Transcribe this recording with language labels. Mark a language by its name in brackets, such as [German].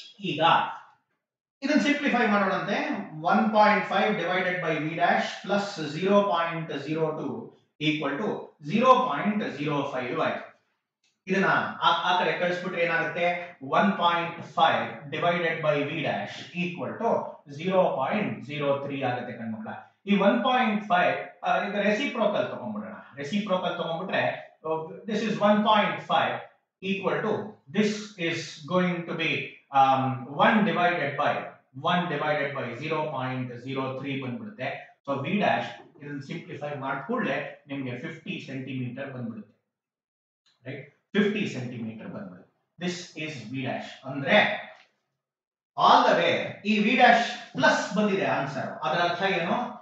[Kannada] ಈಗ ಇದನ್ನ simplify ಮಾಡೋಣಂತೆ. [English] 1.5 divided by V dash plus 0.02 equal to 0.05 ಆಯ್ತು. [Kannada] ಇದನ್ನ ಆ ಕಡೆ ಕಳಿಸ್ಬಿಟ್ರೆ ಏನಾಗುತ್ತೆ 1.5 divided by we dash equal to 0.03 ಆಗುತ್ತೆ ಕಣ್ಮಕ್ಳ. ಈ 1.5 ಈಗ reciprocal ತಗೊಂಡ್ಬಿಡೋಣ. Reciprocal ತಗೊಂಡ್ಬಿಟ್ರೆ [English] this is 1.5 equal to this is going to be 1 divided by 0.03 [Kannada] ಬಂದ್ಬಿಡುತ್ತೆ. ಸೊ ವಿ ಡ್ಯಾಶ್ ಇದನ್ನ ಸಿಂಪ್ಲಿಫೈ ಮಾಡ್ಕೊಳ್ಳೆ ನಿಮಗೆ 50 ಸೆಂಟಿಮೀಟರ್ ಬಂದ್ಬಿಡುತ್ತೆ. ರೈಟ್, 50 ಸೆಂಟಿಮೀಟರ್ ಬಂದ್ಬಿಡುತ್ತೆ. [English] This is V dash. [Kannada] ಅಂದ್ರೆ ಆಲ್ ದ ವೇ ಈ ವಿ ಡ್ಯಾಶ್ ಪ್ಲಸ್ ಬಂದಿದೆ ಆನ್ಸರ್. ಅದರ ಅರ್ಥ ಏನು?